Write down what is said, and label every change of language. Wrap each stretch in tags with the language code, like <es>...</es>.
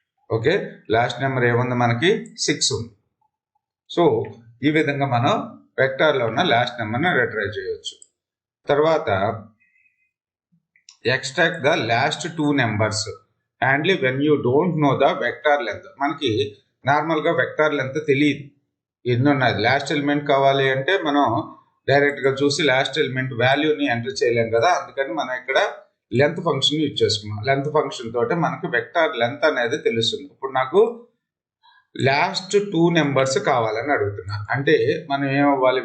<te>Okay, last number ఏముంది మనకి? 6 ఉంది. సో ఈ విధంగా మనం వెక్టార్లో ఉన్న లాస్ట్ నెంబర్ని రిట్రైవ్ చేయవచ్చు. తర్వాత</te> <en>extract the last 2 numbers and when you don't know the vector length.</en> <te>మనకి నార్మల్గా వెక్టార్ లెంత్ తెలియదు, ఎన్ని ఉన్నది. లాస్ట్ ఎలిమెంట్ కావాలి అంటే మనం డైరెక్ట్గా చూసి లాస్ట్ ఎలిమెంట్ వాల్యూని ఎంటర్ చేయలేం కదా. అందుకని మనం ఇక్కడ లెంత్ ఫంక్షన్ యూజ్ చేసుకున్నాం. లెంత్ ఫంక్షన్ తోటి మనకి వెక్టార్ లెంత్ అనేది తెలుస్తుంది. ఇప్పుడు నాకు లాస్ట్ 2 నెంబర్స్ కావాలని అడుగుతున్నా అంటే మనం ఏమవ్వాలి?</te>